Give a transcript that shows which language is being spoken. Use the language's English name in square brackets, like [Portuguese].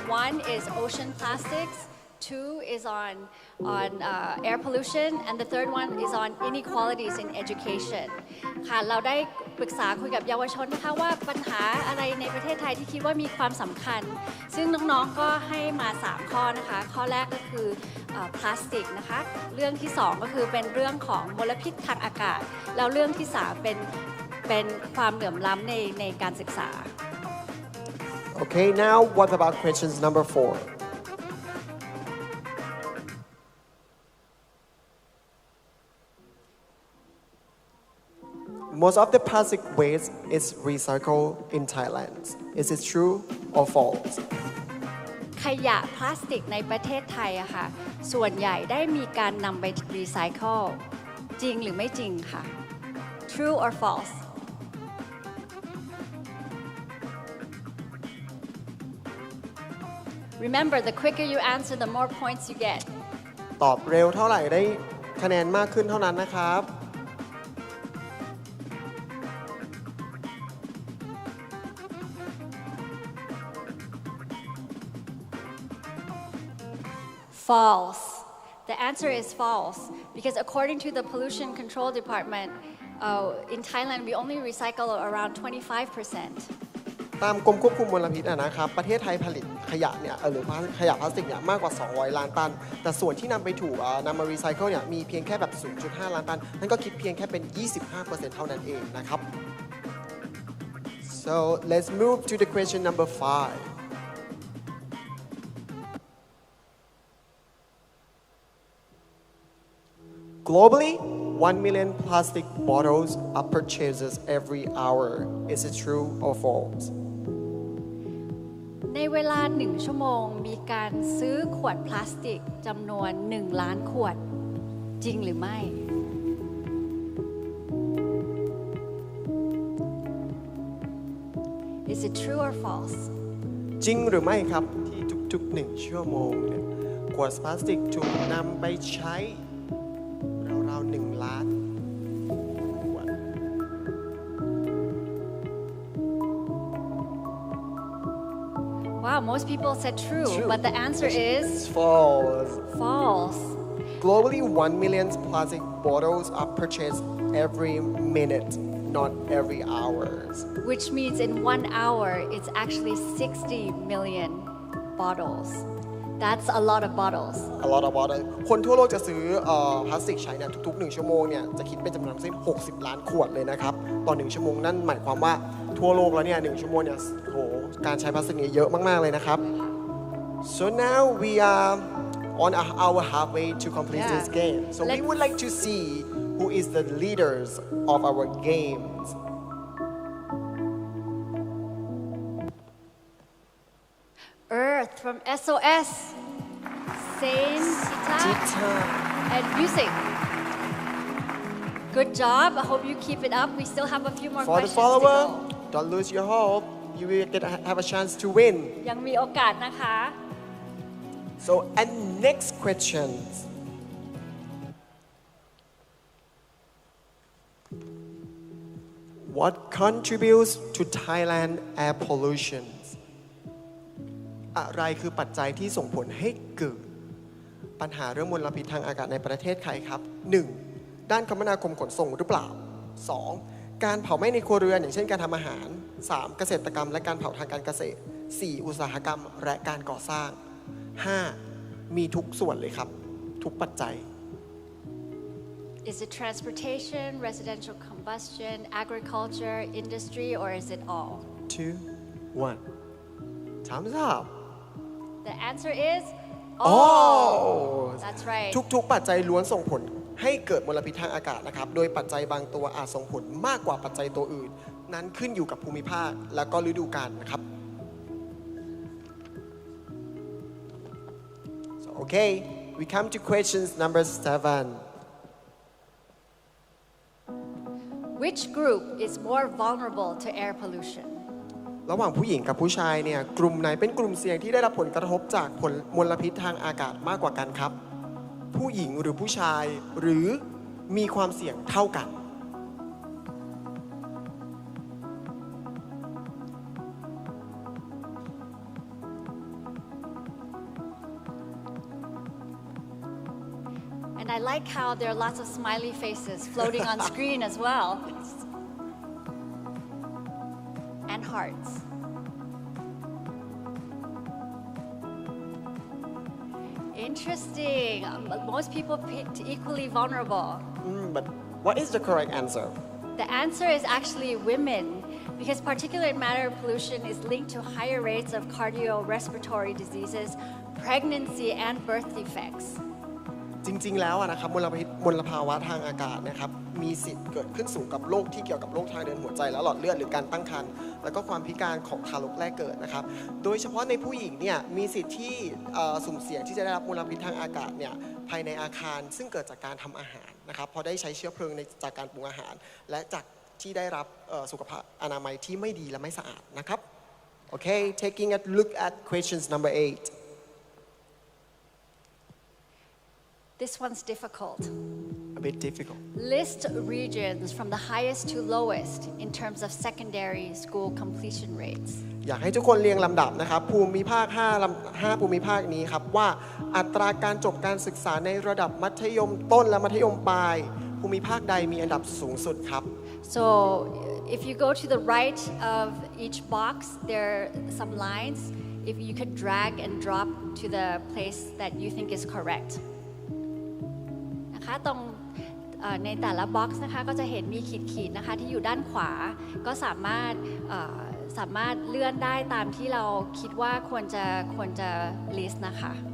[English] One is ocean plastics, two is on air pollution, and the third one is on inequalities in education. [Thai] ค่ะเราได้ปรึกษาคุยกับเยาวชนนะคะว่าปัญหาอะไรในประเทศไทยที่คิดว่ามีความสำคัญซึ่งน้องๆก็ให้มา3ข้อนะคะข้อแรกก็คือพลาสติกนะคะเรื่องที่2ก็คือเป็นเรื่องของมลพิษทางอากาศแล้วเรื่องที่3เป็นความเหลื่อมล้ำในการศึกษา [English] Okay, now what about questions number 4? Most of the plastic waste is recycled in Thailand. Is it true or false? [Thai] ขยะพลาสติกในประเทศไทยอะค่ะส่วนใหญ่ได้มีการนำไปรีไซเคิลจริงหรือไม่จริงค่ะ [English] True or false? Remember, the quicker you answer, the more points you get. [Thai] ตอบเร็วเท่าไหร่ได้คะแนนมากขึ้นเท่านั้นนะครับ [English] False. The answer is false because according to the Pollution Control Department, in Thailand we only recycle around 25%. [Thai] ตามกรมควบคุมมลพิษนะครับประเทศไทยผลิตขยะเนี่ยหรือขยะพลาสติกเนี่ยมากกว่า200ล้านตันแต่ส่วนที่นำไปถูกนำมารีไซเคิลเนี่ยมีเพียงแค่แบบ 0.5 ล้านตันนั่นก็คิดเพียงแค่เป็น 25% เท่านั้นเองนะครับ [English] so let's move to the question number 5. Globally, 1 million plastic bottles are purchased every hour. Is it true or false? [Thai] ในเวลา1ชั่วโมงมีการซื้อขวดพลาสติกจำนวน1ล้านขวดจริงหรือไม่ [English] Is it true or false? [Thai] จริงหรือไม่ครับที่ทุกๆ1ชั่วโมงเนี่ยขวดพลาสติกถูกนำไปใช้ราวๆ1ล้านขวด [English] Wow, most people said true, but the answer is false. false. Globally, 1 million plastic bottles are purchased every minute, not every hour. Which means in 1 hour, it's actually 60 million bottles. That's a lot of bottles. A lot of bottles. [Thai] คนทั่วโลกจะซื้อพลาสติกใช้เนี่ยทุกๆ1ชั่วโมงเนี่ยจะคิดเป็นจำนวนทั้งสิ้น60ล้านขวดเลยนะครับต่อ1ชั่วโมงนั่นหมายความว่าทั่วโลกแล้วเนี่ย1ชั่วโมงเนี่ยโหการใช้พลาสติกเนี่ยเยอะมากๆเลยนะครับ [English] So now we are on our halfway to complete this game. So we would like to see who is the leaders of our games. Earth from SOS, Saint Tita, and music. Good job. I hope you keep it up. We still have a few more For the questions to follower, go. don't lose your hope. You will have a chance to win. [Thai] ยังมีโอกาสนะคะ [English] So, and next question. What contributes to Thailand air pollution? [Thai] อะไรคือปัจจัยที่ส่งผลให้เกิดปัญหาเรื่องมลพิษทางอากาศในประเทศไทยครับ 1. ด้านคมนาคมขนส่งหรือเปล่า 2. การเผาไหม้ในครัวเรือนอย่างเช่นการทำอาหาร 3. เกษตรกรรมและการเผาทางการเกษตร 4. อุตสาหกรรมและการก่อสร้าง 5. มีทุกส่วนเลยครับทุกปัจจัย [English] Is it transportation, residential combustion, agriculture, industry, or is it all? 2 1 Time's up The answer is all That's right. [Thai] ทุกๆปัจจัยล้วนส่งผลให้เกิดมลพิษทางอากาศนะครับโดยปัจจัยบางตัวอาจส่งผลมากกว่าปัจจัยตัวอื่นนั้นขึ้นอยู่กับภูมิภาคและก็ฤดูกาลนะครับ [English] so okay we come to questions number 7 Which group is more vulnerable to air pollution? [Thai] ระหว่างผู้หญิงกับผู้ชายเนี่ยกลุ่มไหนเป็นกลุ่มเสี่ยงที่ได้รับผลกระทบจากมลพิษทางอากาศมากกว่ากันครับผู้หญิงหรือผู้ชายหรือมีความเสี่ยงเท่ากัน [English] And I like how there are lots of smiley faces floating on screen as well. And hearts. Interesting. Most people picked equally vulnerable. But what is the correct answer? The answer is actually women, because particulate matter pollution is linked to higher rates of cardiorespiratory diseases, pregnancy, and birth defects. [Thai] จริงๆแล้วนะครับมลภาวะทางอากาศนะครับมีสิทธิ์เกิดขึ้นสูงกับโรคที่เกี่ยวกับโรคทางเดินหัวใจและหลอดเลือดหรือการตั้งครรภ์แล้วก็ความพิการของทารกแรกเกิดนะครับโดยเฉพาะในผู้หญิงเนี่ยมีสิทธิ์ที่สุ่มเสี่ยงที่จะได้รับมลพิษทางอากาศเนี่ยภายในอาคารซึ่งเกิดจากการทำอาหารนะครับพอได้ใช้เชื้อเพลิงจากการปรุงอาหารและจากที่ได้รับสุขภาพอนามัยที่ไม่ดีและไม่สะอาดนะครับ [English] Okay taking a look at questions number 8 This one's difficult. A bit difficult. List regions from the highest to lowest in terms of secondary school completion rates. [Thai] อยากให้ทุกคนเรียงลำดับนะครับภูมิภาค5ภูมิภาคนี้ครับว่าอัตราการจบการศึกษาในระดับมัธยมต้นและมัธยมปลายภูมิภาคใดมีอันดับสูงสุดครับ [English] So if you go to the right of each box there are some lines if you could drag and drop to the place that you think is correct [Thai] ตรงในแต่ละบ็อกซ์นะคะก็จะเห็นมีขีดๆนะคะที่อยู่ด้านขวาก็สามารถเลื่อนได้ตามที่เราคิดว่าควรจะ list นะคะ